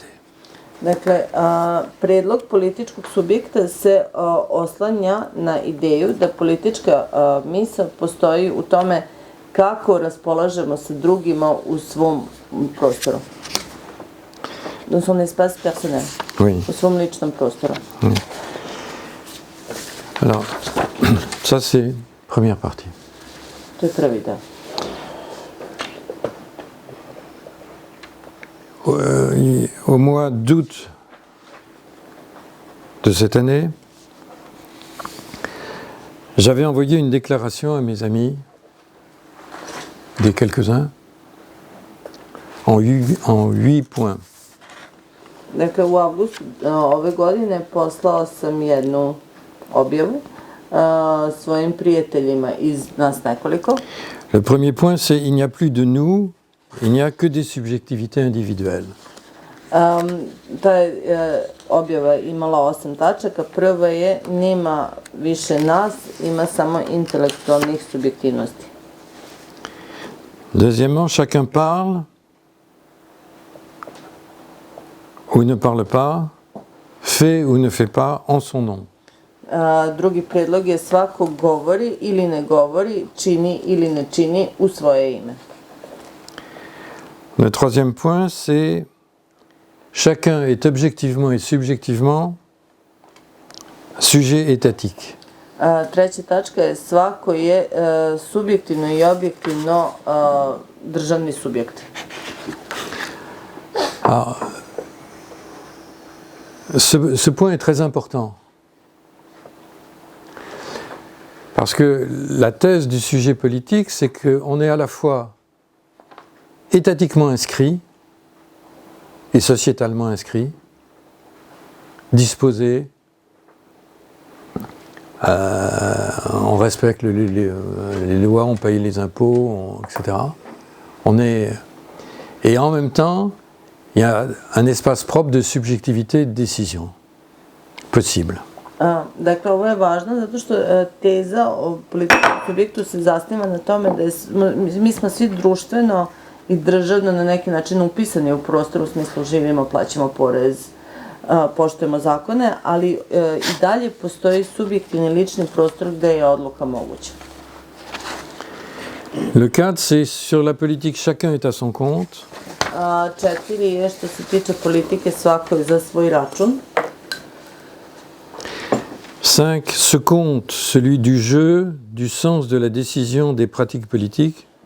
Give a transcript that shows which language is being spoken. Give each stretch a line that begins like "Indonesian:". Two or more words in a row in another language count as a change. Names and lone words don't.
Serbian: Dakle, predlog političkog subjekta se oslanja na ideju da politička misao postoji u tome kako raspolažemo sa drugima u svom prostoru.
French: Dans son espace personnel. Oui.
Serbian: U svom ličnom prostoru.
French: Oui. Alors, ça c'est première partie.
Serbian: To je prvi deo.
French: Au mois d'août de cette année, j'avais envoyé une déclaration à mes amis, des quelques-uns, en 8 points.
Serbian: Dakle, u avgustu ove godine poslao sam jednu objavu svojim prijateljima iz nas nekoliko.
French: Le premier point, c'est il n'y a plus de nous, il n'y a que des subjectivités individuelles.
Serbian: Ta objava imala 8 tačaka. Prva je, nema više nas, ima samo intelektualnih subjektivnosti.
French: Deuxièmement, chacun parle ou ne parle pas, fait ou ne fait pas en son nom.
Serbian: Drugi predlog je svako govori ili ne govori, čini ili ne čini u svoje ime.
French: Le troisième point, c'est chacun est objectivement et subjectivement sujet étatique.
Serbian: Treća tačka je svako je subjektivno i objektivno državni subjekt.
French: Alors, ce point est très important. Parce que la thèse du sujet politique, c'est qu'on est à la fois étatiquement inscrit et sociétalement inscrit, disposé, on respecte les lois, on paye les impôts, etc. Et en même temps, il y a un espace propre de subjectivité et de décision possible.
Serbian: Dakle, ovo je važno zato što teza o političkom subjektu se zasniva na tome da mi smo svi društveno i državno na neki način upisani u prostor, u smislu živimo, plaćamo porez, poštujemo zakone, ali i dalje postoji subjektivni lični prostor gde je odluka moguća.
French: Le cadre, c'est sur la politique, chacun est à son compte.
Serbian: 4 je što se tiče politike, svako je za svoj račun. 5.
French: Ce compte, celui du jeu, du sens de la décision des pratiques politiques.